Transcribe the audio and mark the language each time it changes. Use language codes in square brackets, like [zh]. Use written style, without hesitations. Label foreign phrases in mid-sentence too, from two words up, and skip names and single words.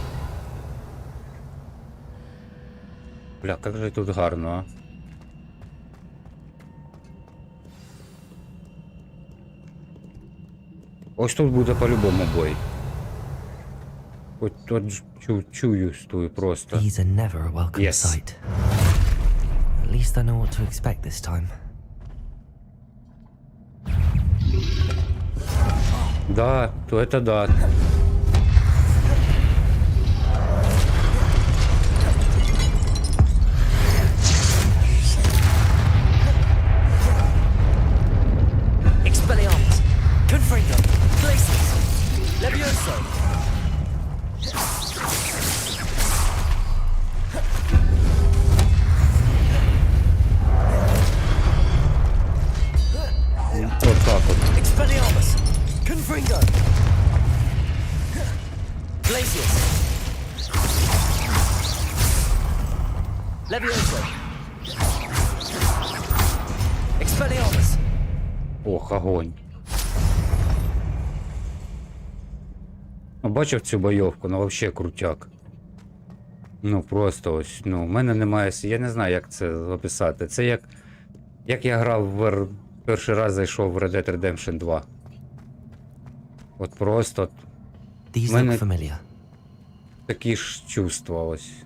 [uk] Бля, як же тут гарно, а. Ось тут буде по-любому бой. От чую стою просто. [en] These are never a welcome Yes. sight. At least I know what to expect this time. [ru] Да, то это да. Expelliarmus. Confringo. Glacius. Levioso. Вот так вот. Expelliarmus. Confringo. Glacius. Levioso. Expelliarmus. Ох, огонь. [uk] Ну, бачив цю бойовку, ну вообще крутяк. Ну просто ось, ну, в мене немає, я не знаю, як це описати. Це як я грав перший раз зайшов в Red Dead Redemption 2. От просто [en] These [uk] в мене [en] look familiar. [uk] такі ж чувства ось.